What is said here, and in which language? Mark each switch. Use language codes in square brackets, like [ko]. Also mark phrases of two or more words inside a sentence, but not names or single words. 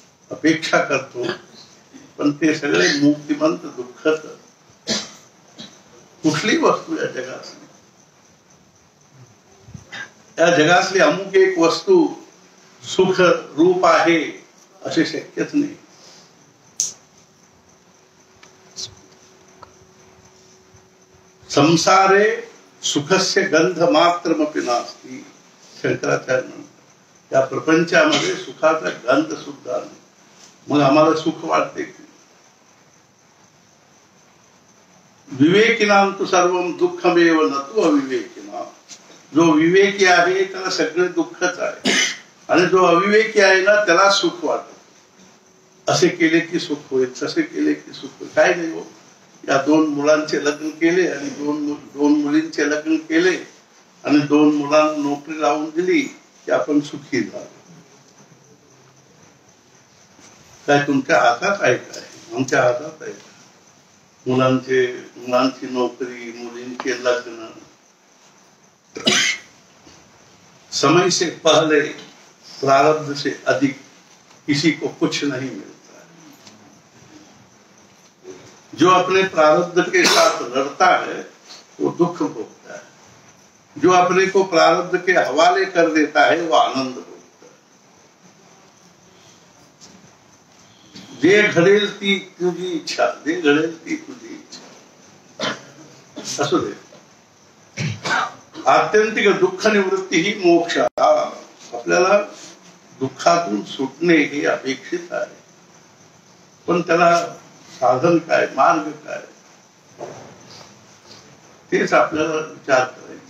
[mr] अपेक्षा करतो, पण ते सगळे मुक्तिमंत दुःखच. कुठली वस्तू या जगातली, या जगातली अमुक एक वस्तू सुख रूप आहे असे शक्यच नाही. [sa] संसारे सुखस्य गंध मात्रमपि नास्ति. [mr] शंकराचार्य म्हणतात या प्रपंचामध्ये सुखाचा गंध सुद्धा नाही. मग आम्हाला सुख वाटते की? [sa] विवेकिनां तु सर्वं दुःखमेव न तु अविवेकिनां. [mr] जो विवेकी आहे त्याला सगळे दुःखच आहे, आणि जो अविवेकी आहे ना त्याला सुख वाटत. असे केले की सुख होईल, तसे केले की सुख होईल. काय नाही हो. या 2 मुलांचे लग्न केले आणि दोन मुलींचे लग्न केले आणि 2 मुलांना नोकरी लावून दिली की आपण सुखी झालो. काय तुमच्या हातात आहे? काय आमच्या हातात आहे? मुलांची नौकरी, मुलींचे लग्न. [hi] समय से पहले प्रारब्ध से अधिक किसी को कुछ नहीं मिलता है. जो अपने प्रारब्ध के साथ लड़ता है वो दुख भोगता है. जो अपने को प्रारब्ध के हवाले कर देता है वो आनंद भोगता है. [mr] जे घडेल ती तुझी इच्छा, जे घडेल ती तुझी इच्छा. असू दे. आत्यंतिक दुःख निवृत्ती ही मोक्ष. आपल्याला दुःखातून सुटणे हे अपेक्षित आहे, पण त्याला साधन काय, मार्ग काय, तेच आपल्याला विचार करायचा.